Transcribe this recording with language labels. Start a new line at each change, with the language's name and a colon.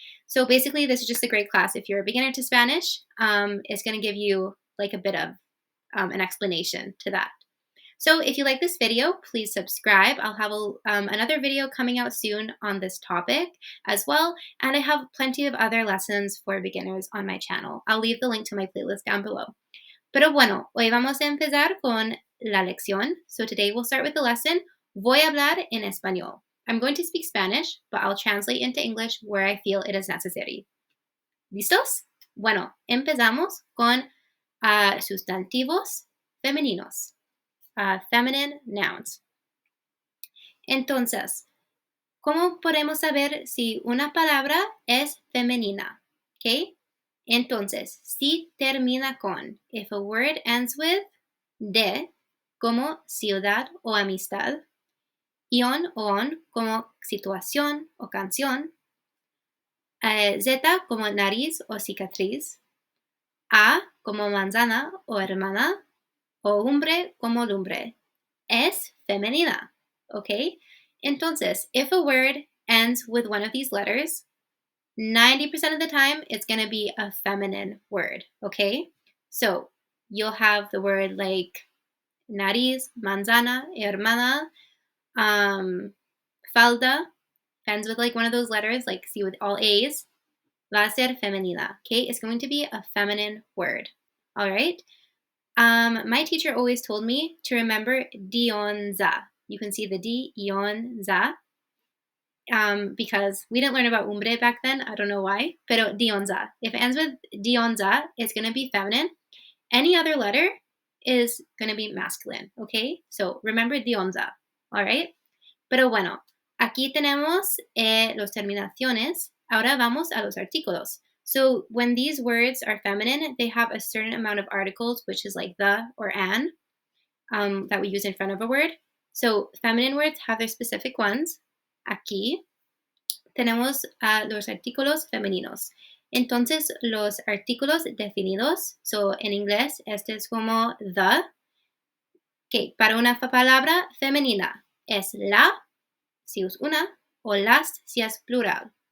English: So basically, this is just a great class. If you're a beginner to Spanish, it's going to give you like a bit of an explanation to that. So if you like this video, please subscribe. I'll have another video coming out soon on this topic as well. And I have plenty of other lessons for beginners on my channel. I'll leave the link to my playlist down below.
Spanish: Pero bueno, hoy vamos a empezar con la lección.
English: So today we'll start with the lesson.
Spanish: Voy a hablar en español.
English: I'm going to speak Spanish, but I'll translate into English where I feel it is necessary.
Spanish: ¿Listos? Bueno, empezamos con sustantivos femeninos.
English: Feminine nouns.
Spanish: Entonces, ¿cómo podemos saber si una palabra es femenina? ¿Ok? Entonces, si termina con,
English: if a word ends with de,
Spanish: como ciudad o amistad, ion o on, como situación o canción, z como nariz o cicatriz, a como manzana o hermana, o lumbre como lumbre, es femenina, ¿ok?
English: Entonces, if a word ends with one of these letters, 90% of the time, it's going to be a feminine word, okay? So, you'll have the word like nariz, manzana, hermana, falda, ends with like one of those letters, like see with all A's,
Spanish: va a ser femenina,
English: okay? It's going to be a feminine word, all right? My teacher always told me to remember dionza. You can see the D, ionza, because we didn't learn about umbre back then. I don't know why, pero dionza. If it ends with dionza, it's going to be feminine. Any other letter is going to be masculine, okay? So remember dionza, all right?
Spanish: Pero bueno, aquí tenemos los terminaciones. Ahora vamos a los artículos.
English: So when these words are feminine, they have a certain amount of articles, which is like the or an, that we use in front of a word. So feminine words have their specific ones.
Spanish: Aquí tenemos los artículos femeninos. Entonces, los artículos definidos, so en inglés, este es como the. Okay, para una palabra femenina es la, si es una, o las, si es plural.